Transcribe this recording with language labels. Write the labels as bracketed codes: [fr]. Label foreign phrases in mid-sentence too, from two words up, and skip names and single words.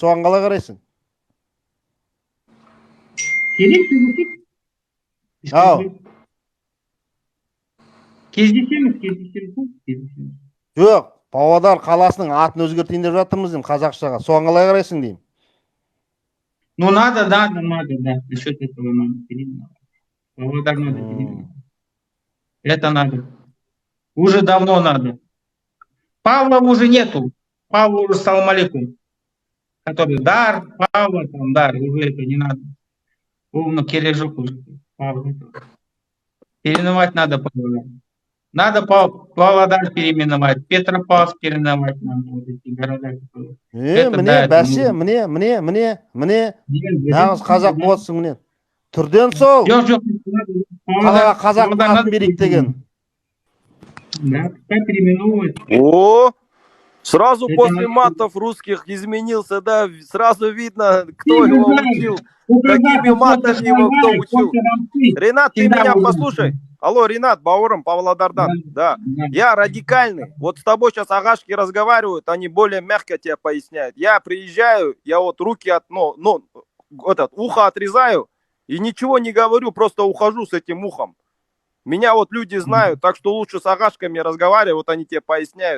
[kk] Соған қалай қарайсың? Керек. Ау. Кездесеміз. Жоқ, Павлодар қаласының атын өзгертейін деп жатырмыз деймін қазақшаға. Соған қалай қарайсың деймін. [ru] Ну надо, да. Насчет этого надо переименовать. Павлодар надо переименовать. Это надо. Уже давно надо. Павла уже нету. Павла уже [ar] سلام عليكم. [ru] Который Дар, Павла, там Дар, уже это не надо. Полно кережок уже. Павла. Переименовать надо Павлодар. Надо Павлодар переименовать, Петропавловск переименовать надо. Вот эти города. [kk] Міне. Нағыз қазақ боласың міне. Түрден сол. Жоқ. Қалаға қазақтың атын берейік деген. [ru] Да, переименовывать. О, сразу после матов русских изменился, да, сразу видно, кто его учил, какими матами его кто учил. Ренат, ты меня послушай. Алло, Ренат, [kk] бауырым, Павлодардан, да. [ru] Я радикальный. Вот с тобой сейчас агашки разговаривают, они более мягко тебе поясняют. Я приезжаю, я вот руки ухо отрезаю и ничего не говорю, просто ухожу с этим ухом. Меня вот люди знают, так что лучше с агашками разговаривай, вот они тебе поясняют.